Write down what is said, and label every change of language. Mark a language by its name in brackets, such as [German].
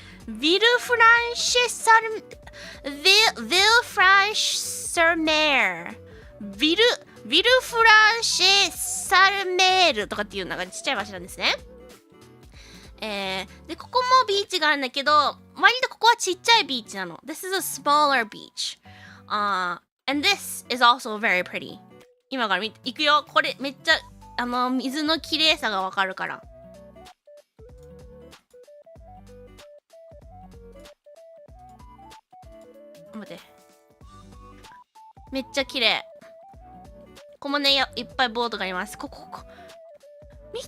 [Japanese] ヴィルフランシェサルメールとかっていうなんかちっちゃい場所なんですね。で、ここもビーチがあるんだけど、割とここはちっちゃいビーチなの。 [English] This is a smaller beach. And this is also very pretty. [Japanese] 今から行くよ。これめっちゃ、水の綺麗さがわかるから。待って。めっちゃ綺麗。ここもね、いっぱいボートがあります。ここ。見て！